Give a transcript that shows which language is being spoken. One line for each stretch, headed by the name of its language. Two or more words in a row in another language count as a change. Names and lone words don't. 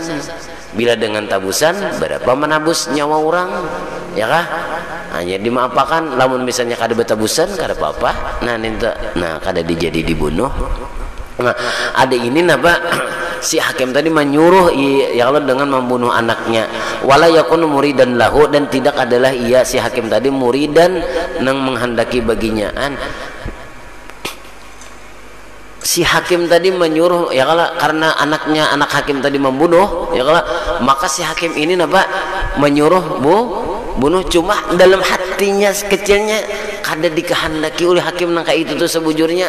Banjar: Bila dengan tabusan berapa menabus nyawa orang, ya kah? Hanya dimaapakan. Lamun misalnya kada betabusan kada apa-apa. Nah kada dijadi dibunuh. Nah, ada ini napa si hakim tadi menyuruh
Arabic: يا الله
Banjar: dengan membunuh anaknya.
Arabic: ولا يكون مريدا له,
Banjar: dan tidak adalah ia si hakim tadi muridan nang menghendaki baginya. Si hakim tadi menyuruh
Arabic: يا الله
Banjar: karena anak hakim tadi membunuh
Arabic: يا الله,
Banjar: maka si hakim ini napa menyuruh bunuh, cuma dalam hatinya kecilnya kada dikehendaki oleh hakim nang itu tuh sebujurnya.